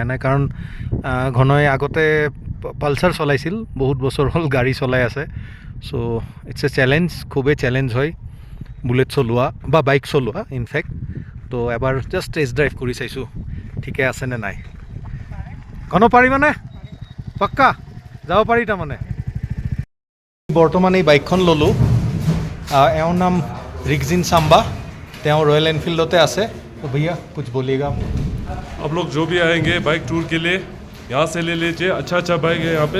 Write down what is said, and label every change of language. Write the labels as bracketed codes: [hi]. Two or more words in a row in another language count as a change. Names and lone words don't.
[as] নাই কাৰণ ঘনই আগতে পালচাৰ চলাইছিল বহুত বছৰ হ'ল গাড়ী চলাই আছে [en] so it's a challenge [as] খুবেই চেলেঞ্জ হয় বুলেট চলোৱা বা বাইক চলোৱা ইনফেক্ট তো এবাৰ [en] just test drive [as] কৰি চাইছোঁ ঠিকে আছে নে নাই ঘন পাৰিবানে পাক্কা যাব পাৰি তাৰমানে বৰ্তমান এই বাইকখন ল'লোঁ এওঁৰ নাম ৰিগজিন চাম্বা তেওঁ ৰয়েল এনফিল্ডতে আছে [hi] तो भैया कुछ बोलिएगा आप लोग जो भी आएंगे बाइक टूर के लिए यहाँ से ले लीजिए अच्छा बाइक है यहाँ पे